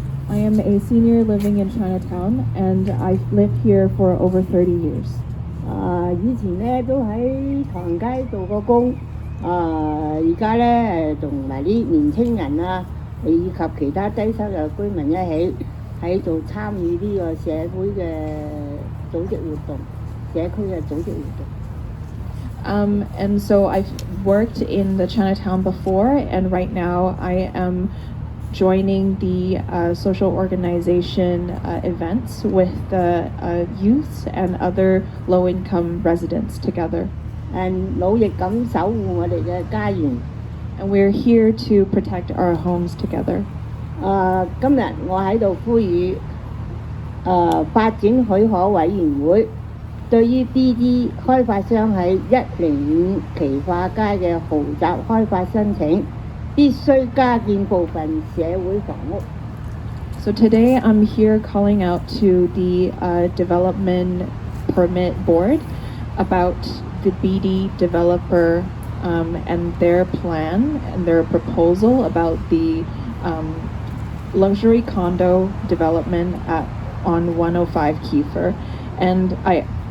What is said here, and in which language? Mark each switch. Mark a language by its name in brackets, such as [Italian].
[English] I am a senior living in Chinatown, and I've lived here for over 30 years. [Cantonese] 以前咧都喺唐街做過工，而家咧同埋啲年青人啊，以及其他低收入居民一起喺度參與呢個社會嘅組織活動，社區嘅組織活動。 [English] And so I've worked in the Chinatown before, and right now I am joining the social organization events with the youth and other low-income residents together. [Cantonese] 努力咁守護我哋嘅家園。 [English] And we're here to protect our homes together. [Cantonese] 今日我喺度呼籲發展許可委員會對於 Beedie 開發商喺105奇化街嘅豪宅開發申請，必須加建部分社會房屋。 [English] So today I'm here calling out to the Development Permit Board about the Beedie developer and their plan and their proposal about the luxury condo development on 105 Keefer. And I